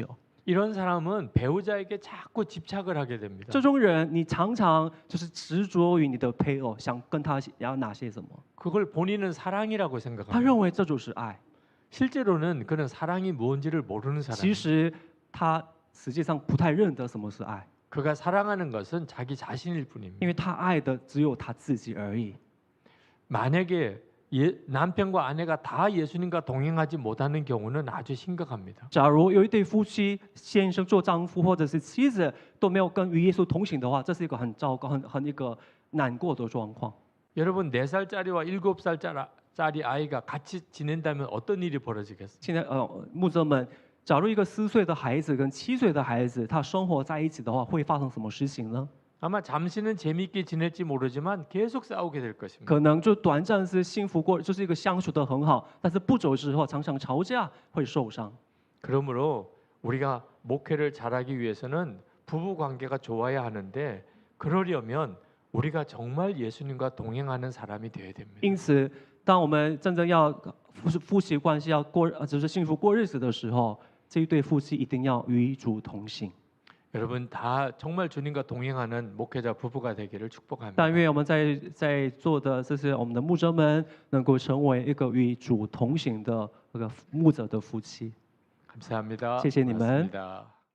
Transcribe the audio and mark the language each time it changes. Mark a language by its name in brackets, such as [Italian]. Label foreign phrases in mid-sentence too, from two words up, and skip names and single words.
[Korean] 이런 사람은 배우자에게 자꾸 집착을 하게 됩니다. [Chinese] 这种人，你常常就是执着于你的配偶，想跟他要拿些什么， [Korean] 그걸 본인은 사랑이라고 [Chinese] 他 [Korean] 생각합니다. [Chinese] 认为这就是爱。 [Korean] 실제로는 그는 사랑이 뭔지를 모르는 [Chinese] 其 [Korean] 사람입니다. [Chinese] 实他实际上不太认得什么是爱， [Korean] 그가 사랑하는 것은 자기 자신일 뿐입니다. [Chinese] 因为他爱的只有他自己而已。 [Korean] 만약에 남편과 아내가 다 예수님과 동행하지 못하는 경우는 아주 심각합니다. [Chinese] 假如有一对夫妻，先生做丈夫或者是妻子都没有跟与耶稣同行的话，这是一个很糟糕、很一个难过的状况。 [Korean] 여러분 4살짜리와 7살짜리 아이가 같이 지낸다면 어떤 일이 벌어지겠어요? [Chinese] 现在牧者们，假如一个4岁的孩子跟7岁的孩子，他生活在一起的话，会发生什么事情呢？ [Korean] 아마 잠시는 재미있게 지낼지 모르지만 계속 싸우게 될 것입니다. [Chinese] 可能就短暂是幸福过，就是一个相处的很好，但是不久之后常常吵架，会受伤。 [Korean] 그러므로 우리가 목회를 잘하기 위해서는 부부 관계가 좋아야 하는데 그러려면 우리가 정말 예수님과 동행하는 사람이 되어야 됩니다. [Chinese] 因此，当我们真正要夫妻关系要过，就是幸福过日子的时候，这一对夫妻一定要与主同行。 [Korean] 여러분 다 정말 주님과 동행하는 목회자 부부가 되기를 축복합니다. [Chinese] 但愿我们在座的这些我们的牧者们，能够成为一个与主同行的这个牧者的夫妻。 [Korean] 감사합니다. [Chinese] 谢谢你们。 [Korean] 고맙습니다.